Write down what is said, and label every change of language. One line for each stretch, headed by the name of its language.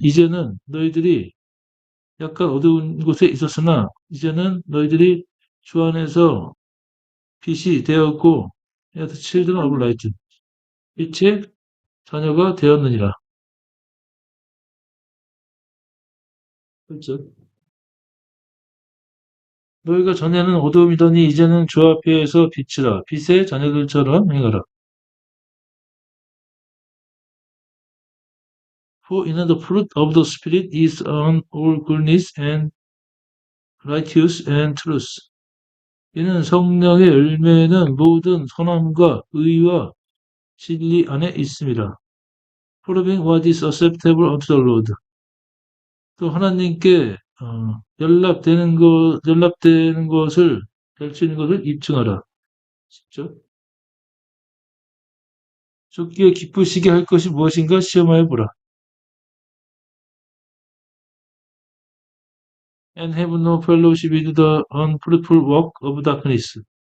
Korean: 이제는 너희들이 약간 어두운 곳에 있었으나 이제는 너희들이 주 안에서 빛이 되었고
English: as children of light,
Korean: 빛의 자녀가 되었느니라. 그렇죠? 너희가 전에는 어두움이더니 이제는 주 앞에서 빛이라. 빛의 자녀들처럼 행하라.
English: For in the fruit of the Spirit is all goodness and righteousness and truth.
Korean: 이는 성령의 열매는 모든 선함과 의와 진리 안에 있습니다.
English: Proving what is acceptable unto the Lord.
Korean: 또 하나님께 연락되는 것을 될 수 있는 것을 입증하라. 10절. 주께 기쁘시게 할 것이 무엇인가 시험하여 보라.
English: And have no fellowship with the unfruitful work of darkness.